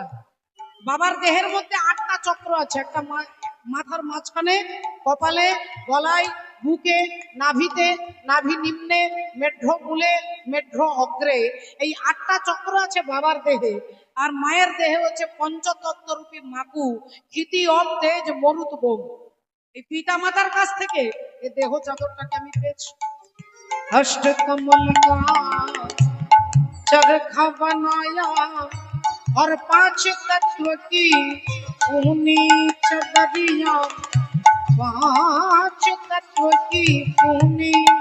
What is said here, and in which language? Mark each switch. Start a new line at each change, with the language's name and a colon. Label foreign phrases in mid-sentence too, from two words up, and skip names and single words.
Bangla: বাবার দেহের মধ্যে 8টা চক্র আছে, একটা মাথার মাঝখানে, কপালে, গলায়, বুকে, নাভিতে, নাভি নিম্নে, মেঢ্র মূলে, মেঢ্র অগ্রে। এই 8টা চক্র আছে বাবার দেহে। আর মায়ের দেহে হচ্ছে পঞ্চতত্ত্ব রূপী মাকু, ক্ষিতি অব তেজ মরুত বোম। এই পিতা মাতার কাছ থেকে এই দেহ চাদরটাকে আমি পেয়েছি।
Hindi: अष्ट कमल का चरखा बनाया और 5 तत्व की ऊनी चदरिया, 5 तत्व की ऊनी।